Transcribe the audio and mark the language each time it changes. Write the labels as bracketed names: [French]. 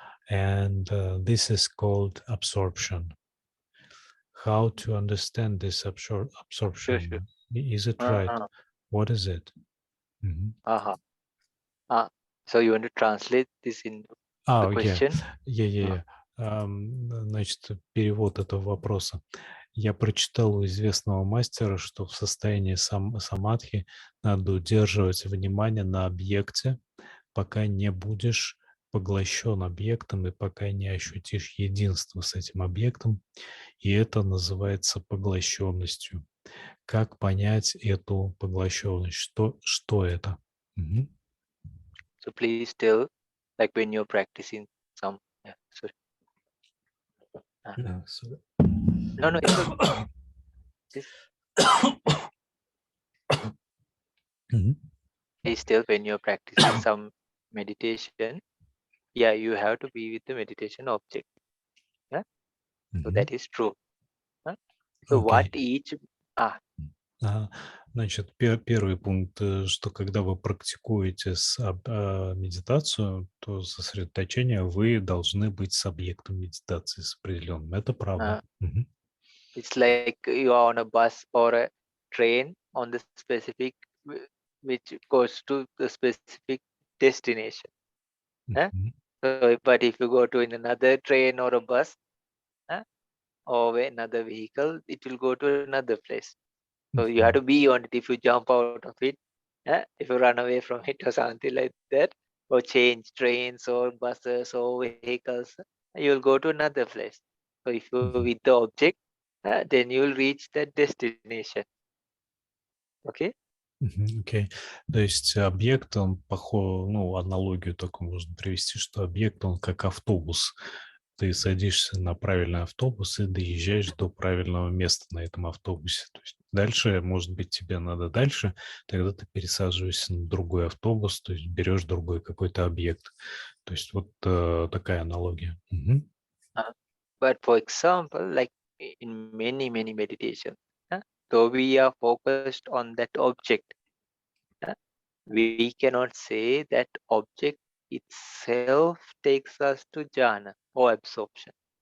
[English] And this is called absorption. How to understand this Sure, sure. absorption? Is it right? Uh-huh. What is it? Mhm. Uh-huh. Uh, so you want to translate this in the Yeah. question? Yeah. [Russian] Значит, перевод этого вопроса. Я прочитал у известного мастера, что в состоянии самадхи надо удерживать внимание на объекте, пока не будешь поглощен объектом и пока не ощутишь единство с этим объектом, и это называется поглощенностью. Как понять эту поглощенность? Что это? Мгм. [English] So please tell, like when you're practicing some. Yeah, sorry. Sorry. No, no, it's okay. Please, Мгм. please tell when you're practicing some meditation. Yeah, you have to be with the meditation object. Yeah, so Мгм. that is true. Huh? So what Окей. each ah Ага. [Russian] Значит, первый пункт, что когда вы практикуете медитацию, то сосредоточение вы должны быть с объектом медитации, с определенным. Это правда. Мгм. [English] it's like you are on a bus or a train on the specific which goes to the specific destination. Huh? Мгм. So, but if you go to in another train or a bus, huh, or another vehicle, it will go to another place. So you have Мгм. to be on it. If you jump out of it, if you run away from it or something like that, or change trains or buses or vehicles, you will go to another place. So if you're Мгм. with the object, then you will reach that destination. Okay? Окей. [Russian] То есть объект, он ну, аналогию такую можно привести, что объект, он как автобус. Ты садишься на правильный автобус и доезжаешь до правильного места на этом автобусе. То есть дальше, может быть, тебе надо дальше, тогда ты пересаживаешься на другой автобус, то есть берешь другой какой-то объект. То есть вот такая аналогия. Мгм. [English] Uh, but for example, like in many meditations, so we are focused on that object. uh, we cannot say that object itself takes us to jhana or absorption.